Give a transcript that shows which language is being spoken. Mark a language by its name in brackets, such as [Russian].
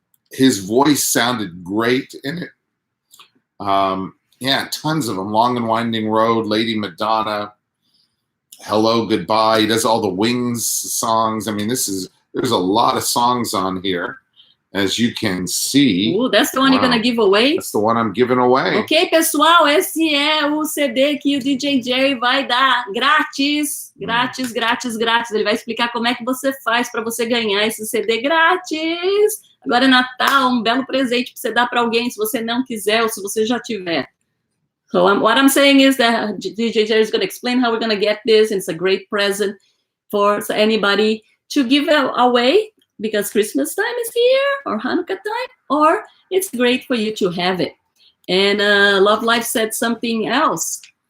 [English] His voice sounded great in it. Yeah, tons of them. Long and Winding Road, Lady Madonna, Hello, Goodbye. He does all the Wings songs. I mean, there's a lot of songs on here, as you can see. Ooh, that's the one you're gonna give away? That's the one I'm giving away. [Portuguese] Ok, pessoal, esse é o CD que o DJ Gerry vai dar grátis. Grátis, grátis, grátis. Ele vai explicar como é que você faz para você ganhar esse CD grátis. Agora é Natal, um belo presente para você dar para alguém, se você não quiser ou se você já tiver. [English] So what I'm saying is that DJ Gerry is going to explain how we're going to get this. And it's a great present for anybody to give away. because Christmas time is here, or Hanukkah time, or it's great for you to have it. And Love Life said something else.